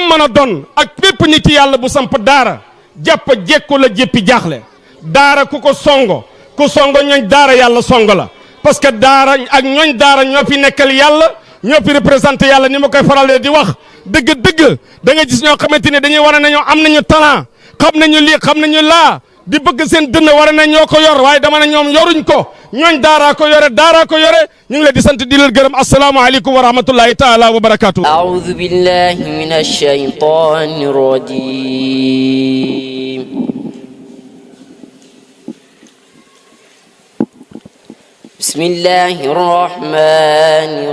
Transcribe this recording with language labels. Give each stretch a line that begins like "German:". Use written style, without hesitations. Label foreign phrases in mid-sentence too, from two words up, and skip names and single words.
Wolof: mën a doon ak bépp nit yàlla bu samp daara jàpp jekku la jéppi jaaxle daara ku ko songo ñooñ daara yàlla songo la
French: parce que
Wolof: daara ak ñooñ daara ñoo fi nekkal yàlla ñoo fi représenté yàlla ni ma koy faralee di wax dëgg-dëgg da nga gis ñoo xamante ne dañuy war nañoo am nañu talent xam nañu lii xam nañu laa di bëgg seen dënn war na ñoo ko yor waaye dama ne ñoom yoruñ ko ñooñ daaraa ko yore ñu ngi leen di sant di leen gërëm
Arabic: السلام عليكم ورحمة الله تعالى وبركاته. أعوذ بالله من الشيطان الرجيم بسم الله الرحمن